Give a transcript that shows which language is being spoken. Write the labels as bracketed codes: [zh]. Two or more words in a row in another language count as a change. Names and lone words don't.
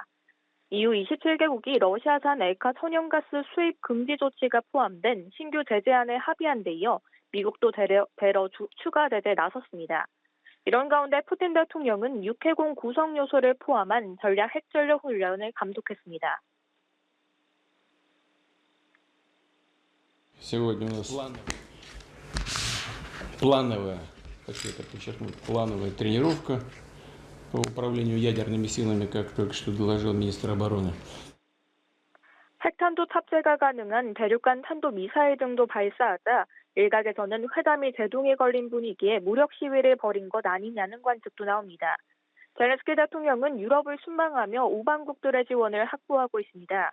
[ko] 이후 27개국이 러시아산 액화 천연가스 수입 금지 조치가 포함된 신규 제재안에 합의한 데 이어 미국도 추가 제재에 나섰습니다. 이런 가운데 푸틴 대통령은 육해공 구성 요소를 포함한 전략 핵전력 훈련을 감독했습니다. [ru] Сегодня у нас плановая, хочу это подчеркнуть, плановая тренировка по управлению ядерными силами, как только что доложил министр обороны. [ko] 핵탄두 탑재가 가능한 대륙간 탄도 미사일 등도 발사하자 일각에서는 회담이 제동에 걸린 분위기에 무력 시위를 벌인 것 아니냐는 관측도 나옵니다. 젤렌스키 대통령은 유럽을 순방하며 우방국들의 지원을 확보하고 있습니다.